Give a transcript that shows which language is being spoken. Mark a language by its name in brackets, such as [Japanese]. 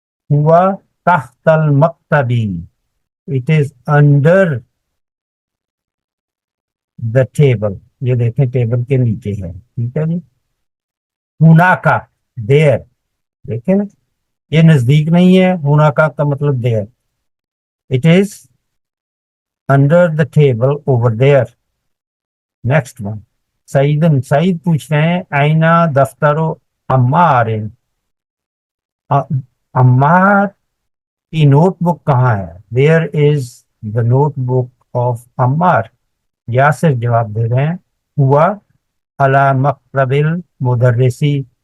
[Arabic] ہوا تحت المکتبی, [English] It is under the table. [Urdu] یہ دیکھیں ٹیبل کے نیچے ہے. ٹھیک ہے جی. ہونا کا دیر, دیکھیں نا یہ نزدیک نہیں ہے, ہونا کا مطلب دیر. [English] It is under the table over there. [Urdu] Next one سعید پوچھ رہے ہیں [Arabic] آئینہ دفتر و عمار. [Urdu] عمار کی نوٹ بک کہاں ہے. [English] Where is the notebook of Ammar. [Urdu] Yasir جواب دے رہے ہیں [Arabic] ہوا علی مکتب المدرسی.